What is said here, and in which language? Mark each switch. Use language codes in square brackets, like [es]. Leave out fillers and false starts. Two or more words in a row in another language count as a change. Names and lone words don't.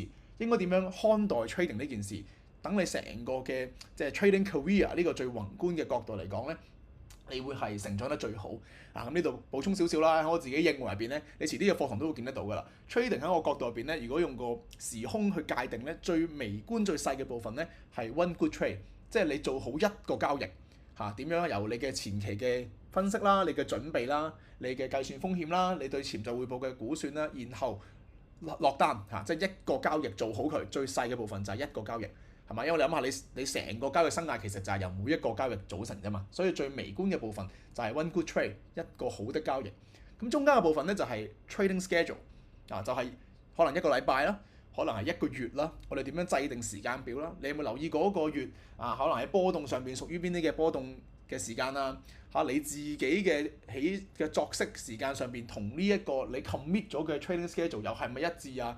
[yue] 應該點樣看待 trading 呢件事？等你成個嘅即係 [en] trading career [yue] 呢個最宏觀嘅角度嚟講咧，你會係成長得最好。咁呢度補充少少啦，喺我自己認為入邊咧，你遲啲嘅課堂都會見得到㗎啦。trading 喺我角度入邊咧，如果用個時空去界定咧，最微觀最細嘅部分咧係 [en] one good trade， [yue] 即係你做好一個交易點樣由你嘅前期嘅分析啦、你嘅準備啦、你嘅計算風險啦、你對潛在回報嘅估算啦，然後落單即係一個交易做好佢，最細嘅部分就係一個交易，係咪？因為你諗下，你成個交易生涯其實就係由每一個交易組成啫嘛，所以最微觀嘅部分就係 [en] one good trade， [yue] 一個好的交易。咁中間嘅部分咧就係 [en] trading schedule， [yue] 就係可能一個禮拜啦，可能係一個月啦，我哋點樣制定時間表啦？你有冇留意嗰個月可能喺波動上邊屬於邊啲嘅波動嘅時間啊？你自己嘅起嘅作息時間上邊同呢一個你 commit 咗嘅 [en] trading schedule [yue] 又係咪一致啊？